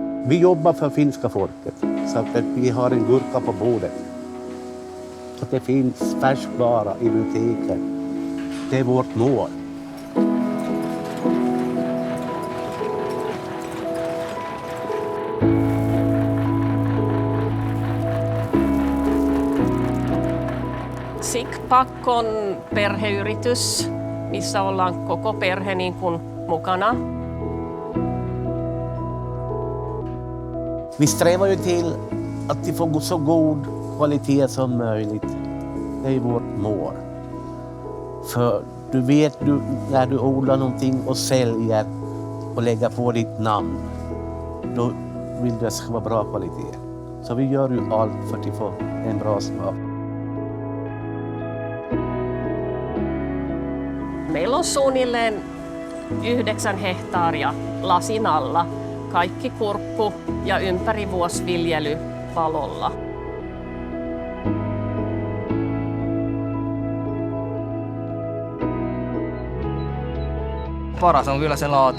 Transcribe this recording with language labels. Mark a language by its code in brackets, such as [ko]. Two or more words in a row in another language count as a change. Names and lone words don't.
[sv] Vi jobbar för finska folket så att vi har en gurka på bordet. Att det finns färskvara i butiken. Det är vårt mål. [fi] Sigpack on perheyritys, missä ollaan koko perhe niin kuin mukana. [sv] Vi strävar ju till att de får så god kvalitet som möjligt. Det är vårt mål. För du vet när du odlar någonting och säljer och lägger på ditt namn, då vill det ska vara bra kvalitet. Så vi gör ju allt för att få en bra smak. [fi] Meillä on suunnilleen 9 hehtaaria lasin alla, kaikki kurkku- ja ympärivuosviljely palolla. Paras on kyllä se laatu.